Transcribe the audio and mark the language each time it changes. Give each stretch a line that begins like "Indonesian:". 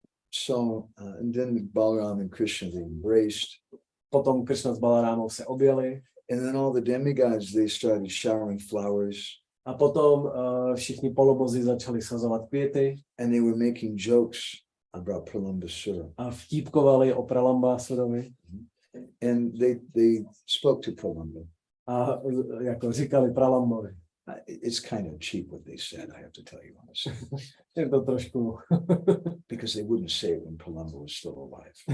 English: So, and then Balaram and Krishna, they embraced.
Czech: Potom Kršna s Balarámou se objeli.
English: And then all the demigods, they started showering flowers.
Czech: A potom všichni polobozi začali sazovat květy.
English: And they were making jokes about Pralambasura.
Czech: A vtípkovali o Pralambasurovi.
English: And they spoke to Pralamba.
Czech: A jako říkali Pralambovi.
English: It's kind of cheap what they said, I have to tell you honestly.
Czech: Je to trošku.
English: Because they wouldn't say it when Pralamba was still alive.